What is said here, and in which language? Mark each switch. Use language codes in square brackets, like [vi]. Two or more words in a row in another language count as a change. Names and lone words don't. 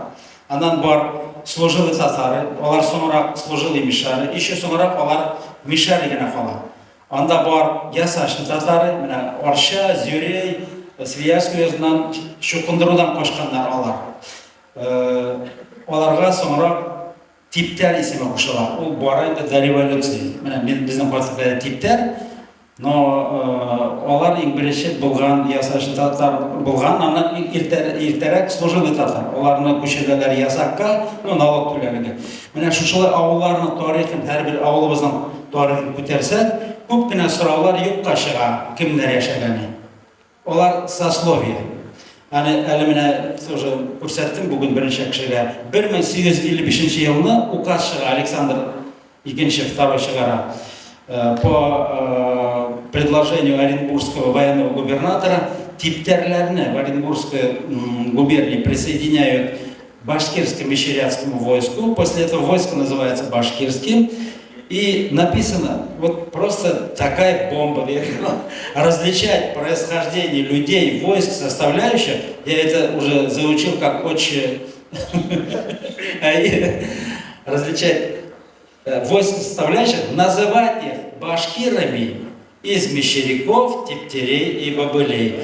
[tt] Андан бар [ru] служилый татары, [tt] алар соңрак [ru] служилый мишары, [tt] еще соңрак алар мишары генә кала. Анда бар ясашны татары, менә Арча, Зюрей, Свияжский язынан шукындырудан кашканнар алар. Аларга соңрак типтер исеме кушыла. Ул бара инде [ru] до революции. [tt] Менә безнең катында типтер, но алар иң беренче булган ясашны татар булган, аннан иртәрәк [ru] служилый татар. [tt] Аларны күчерәләр ясакка, [ru] ну налог [tt] түләргә. Менә шушылай авылларның тарихын, һәрбер авылыбызның тарихын күтәрсәк, күп кенә сораулар юкка чыга, кемнәр яшәгәне. Алар сословие. Әле менә тоже күрсәттем бүген беренче кешегә. 1855 елны указ чыга, Александр II чыгара. [ru] По предложению Оренбургского военного губернатора типтерлерны в Оренбургской губернии присоединяют к башкирскому мещерятскому войску. После этого войско называется башкирским. И написано, вот просто такая бомба, различать происхождение людей, войск, составляющих, я это уже заучил как отче, различать войск, составляющих, называть их башкирами из мещеряков, типтерей и бобылей.